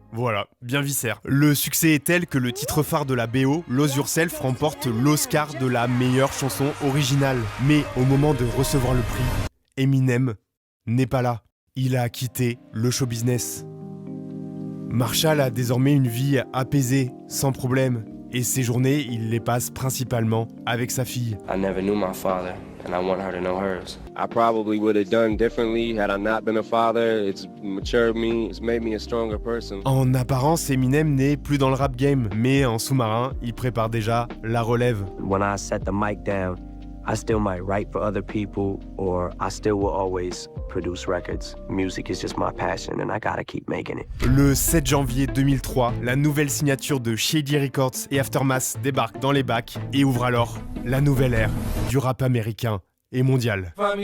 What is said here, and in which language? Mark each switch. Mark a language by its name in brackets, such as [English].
[French] Voilà, bien viscère. Le succès est tel que le titre phare de la BO, Lose Yourself, remporte l'Oscar de la meilleure chanson originale. Mais au moment de recevoir le prix, Eminem n'est pas là. Il a quitté le show business. Marshall a désormais une vie apaisée, sans problème. Et ses journées, il les passe principalement avec sa fille. [English] I never knew my father, and I want her to know hers. I probably would have done differently had I not been a father. It's matured me, it's made me a stronger person. [French] En apparence, Eminem n'est plus dans le rap game, mais en sous-marin, il prépare déjà la relève. [English] When I set the mic down, I still might write for other people, or I still will always produce records. Music is just my passion, and I gotta keep making it. [French] Le 7 janvier 2003, la nouvelle signature de Shady Records et Aftermath débarque dans les bacs et ouvre alors la nouvelle ère du rap américain et mondial.